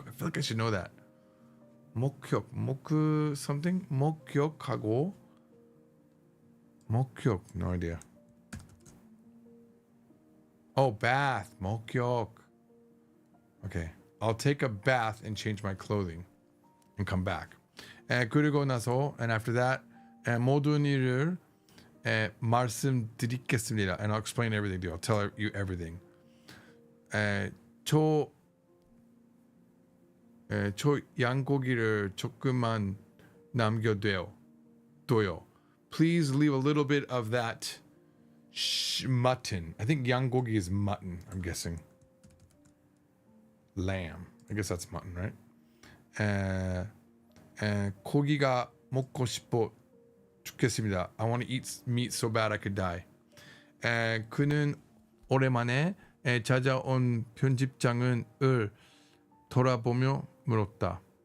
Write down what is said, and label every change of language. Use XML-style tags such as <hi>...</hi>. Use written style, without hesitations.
<en>I feel like I should know that. 목욕 something.</en> <ko>목욕하고 목욕.</ko> <en>No idea. Oh, bath. 목욕. Okay, I'll take a bath and change my clothing, and come back.</en> <ko>그리고 나서,</ko> <en>and after that,</en> <ko>모든 일을 말씀드리겠습니다.</ko> <en>And I'll explain everything to you. I'll tell you everything.</en> <ko>저 양고기를 조금만 남겨둬요.</ko> <en>Please leave a little bit of that mutton. I think 양고기 is mutton, I'm guessing. Lamb. I guess that's mutton, right?</en> <ko>고기가 먹고 싶어 죽겠습니다.</ko> <en>I want to eat meat so bad I could die.</en> <ko>그는 오랜만에 찾아온 편집장을 돌아보며 물었다.</ko>